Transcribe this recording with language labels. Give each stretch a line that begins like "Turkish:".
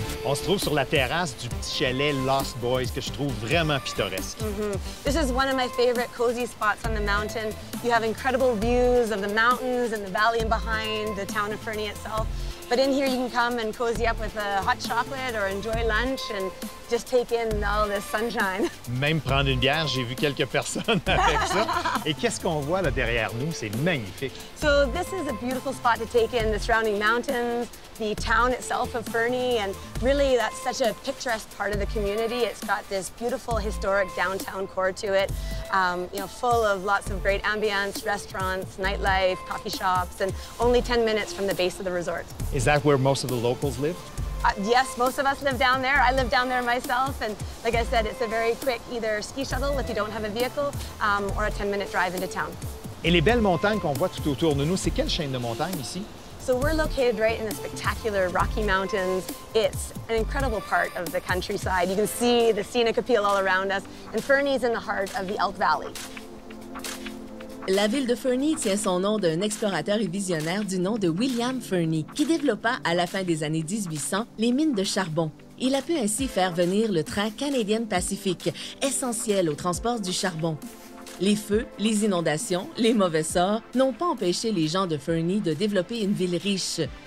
French: On se trouve sur la terrasse du petit chalet Lost Boys que je trouve vraiment pittoresque.
English: This is one of my favorite cozy spots on the mountain. You have incredible views of the mountains and the valley and behind the town of Fernie itself. But in here you can come and cozy up with a hot chocolate or enjoy lunch and just take in all this sunshine.
French: Même prendre une bière, j'ai vu quelques personnes avec ça. Et qu'est-ce qu'on voit là derrière nous? C'est magnifique.
English: So this is a beautiful spot to take in the surrounding mountains, the town itself of Fernie, and really that's such a picturesque part of the community. It's got this beautiful historic downtown core to it, you know, full of lots of great ambience, restaurants, nightlife, coffee shops, and only 10 minutes from the base of the resort. Is that where most of the locals live? Yes, most of us live down there. I live down there myself, and like I said, it's a very quick either ski shuttle if you don't have a vehicle, or a 10-minute drive into town.
French: Et les belles montagnes qu'on voit tout autour de nous, c'est quelle chaîne de montagnes ici?
English: So we're located right in the spectacular Rocky Mountains. It's an incredible part of the countryside. You can see the scenic appeal all around us, and Fernie's in the heart of the Elk Valley.
French: La ville de Fernie tient son nom d'un explorateur et visionnaire du nom de William Fernie, qui développa à la fin des années 1800 les mines de charbon. Il a pu ainsi faire venir le train Canadian Pacific, essentiel au transport du charbon. Les feux, les inondations, les mauvais sorts n'ont pas empêché les gens de Fernie de développer une ville riche.